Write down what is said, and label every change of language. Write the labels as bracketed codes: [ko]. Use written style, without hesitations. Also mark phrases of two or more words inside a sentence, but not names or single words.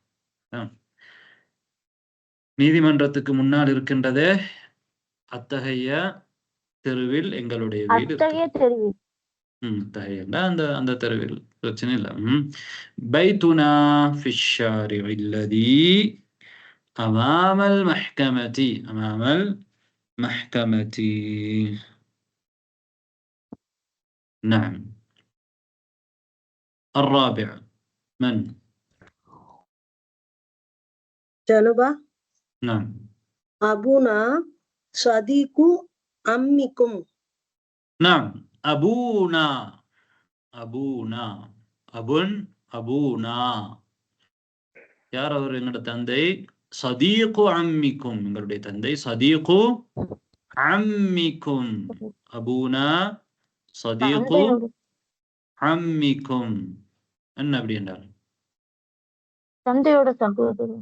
[ta] நீதிமன்றத்துக்கு முன்னால் இருக்கின்றதே அத்தகைய தெருவில் எங்களுடைய வீடு. அத்தகைய தெருவில். அந்த அந்த தெருவில், பிரச்சனை இல்லை. [ar] بيتنا في الشارع الذي أمام المحكمة أمام المحكمة. نعم. الرابع من؟ جنبا. نعم. أبونا صديق أمكم. نعم. أبونا، أبونا، أبن، أبونا. [ta] யார் அவர்? எங்களோட தந்தை. [ar] صديق أمكم, [ta] எங்களுடைய தந்தை. [ar] صديق أمكم. أبونا صديق أمكم. [ta] என்ன அப்படி என்றால்? தந்தையோட சகோதரர்.